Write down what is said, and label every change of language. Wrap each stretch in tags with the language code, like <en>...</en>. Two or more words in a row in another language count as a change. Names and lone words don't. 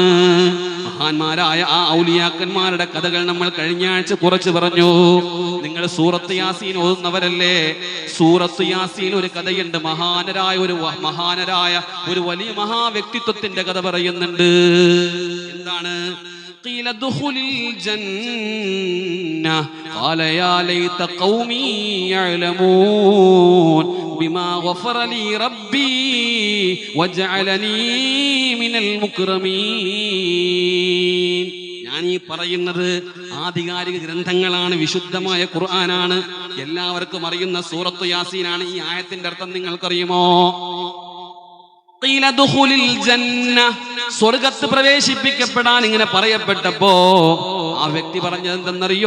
<ml>മഹാന്മാരായ ആ ഔലിയാക്കന്മാരുടെ കഥകൾ നമ്മൾ കഴിഞ്ഞ ആഴ്ച കുറച്ച് പറഞ്ഞു. നിങ്ങൾ സൂറത്ത് യാസീൻ ഓതുന്നവരല്ലേ? സൂറത്ത് യാസീൻ ഒരു കഥയുണ്ട്. മഹാനരായ ഒരു വലിയ മഹാവ്യക്തിത്വത്തിന്റെ കഥ പറയുന്നുണ്ട്. എന്താണ്?</ml> <ar>قيل ادخل الجنة قال يا ليت قومي يعلمون بما غفر لي ربي وجعلني من المكرمين.</ar> <ml>ഞാൻ ഈ പറയുന്നത് ആധികാരിക ഗ്രന്ഥങ്ങളാണ്, വിശുദ്ധമായ ഖുർആനാണ്, എല്ലാവർക്കും അറിയുന്ന സൂറത്ത് യാസീനാണ്. ഈ ആയത്തിന്റെ അർത്ഥം നിങ്ങൾക്കറിയുമോ? സ്വർഗത്ത് പ്രവേശിപ്പിക്കപ്പെടാൻ ഇങ്ങനെ പറയപ്പെട്ടപ്പോ ആ വ്യക്തി പറഞ്ഞത് എന്തെന്നറിയോ?</ml>